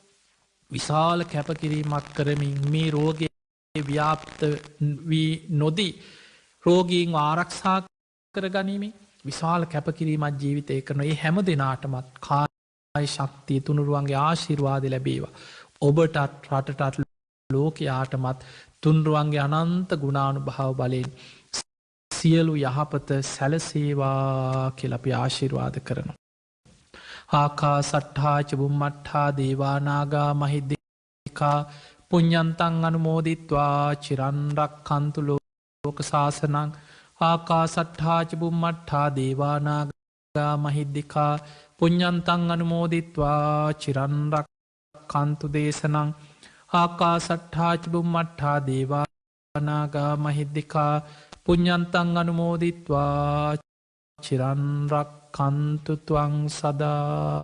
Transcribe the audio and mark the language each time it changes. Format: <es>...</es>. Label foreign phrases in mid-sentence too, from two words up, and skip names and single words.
<si>විශාල කැපකිරීමක් කරමින් මේ රෝගයේ ව්‍යාප්ත වී නොදී රෝගීන් ආරක්ෂා කර ගනිමින් විශාල කැපකිරීමත් ජීවිතය කරන ඒ හැම දෙනාටමත් කායි ශක්තිය තුනුරුවන්ගේ ආශිර්වාද ලැබේවා. ඔබටත් රටටත් ලෝකයාටමත් තුන්රුවන්ගේ අනන්ත ගුණානු භාව බලයෙන් සියලු යහපත සැලසේවා කියලපි ආශිර්වාද කරනවා.</si> <pi>ආකා සට්හාච බුම්මට්හා දේවානාගා මහිද්දිකා පුඤ්ඤන්තං අනුමෝදිත්වා චිරන්රක් කන්තු ලෝක ශාසනං ආකා සට්හාච බුම්මට්හා දේවානාගා මහිද්දිකා පුඤ්ඤන්තං අනුමෝදිත්වා චිරන්රක් කන්තු දේශනං ආකා සට්හාච බුම්මට්හා දේවානාගා මහිද්දිකා පුඤ්ඤන්තං අනුමෝදිත්වා චිරන්රක් කන්තුතුවං සදා</pi>